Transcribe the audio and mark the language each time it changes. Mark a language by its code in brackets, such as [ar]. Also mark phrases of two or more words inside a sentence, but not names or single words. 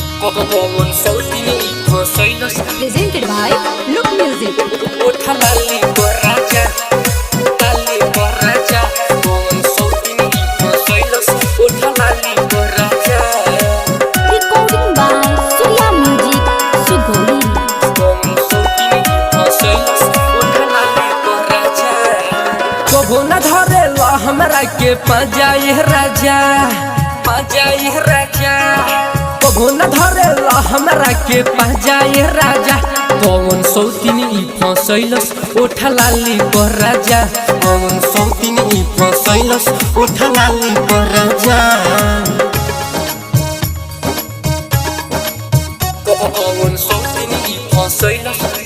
[en] Presented by Look Music. Recording by Surya Music, Sugoi. [bho] कबो न धरेला हमरा के पाजाए राजा कबो न धरेला हमरा के पाजाए राजा कौन सौतीनी ई फसैलस ओठा लाली पर राजा कौन सौतीनी ई फसैलस ओठा लाली पर राजा कौन सौतीनी ई फसैलस